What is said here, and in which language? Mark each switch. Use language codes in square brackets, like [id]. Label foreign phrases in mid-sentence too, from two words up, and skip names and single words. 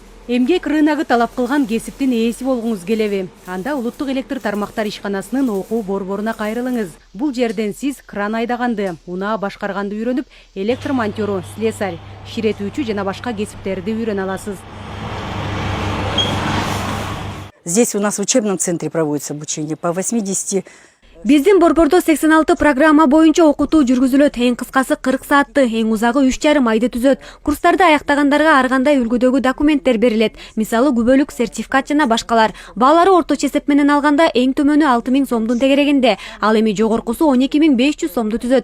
[ky] Эмгек рыногу талап кылган кесиптин ээси болгуңуз келеби? Анда улуттук электр тармактар ишканасынын окуу борборуна кайрылыңыз. Бул жерден сиз кран айдаганды, унаа башкарганды үйрөнүп, электр монтёру, слесарь, ширетүүчү жана башка кесиптерди үйрөнө аласыз. [ru] Здесь у нас в учебном центре проводится обучение по 80. [ky] Биздин борбордо 86 программа боюнча окутуу жүргүзүлөт. Эң кыскасы 40 саатты, эң узагы 3,5 айды түзөт. Курстарды аяктагандарга ар кандай үлгүдөгү документтер берилет. Мисалы күбөлүк сертификат жана башкалар. Баалары орточо эсеп менен алганда эң төмөнү 6000 сомдун тегерегинде, ал эми жогоркусу 12500 сомду түзөт.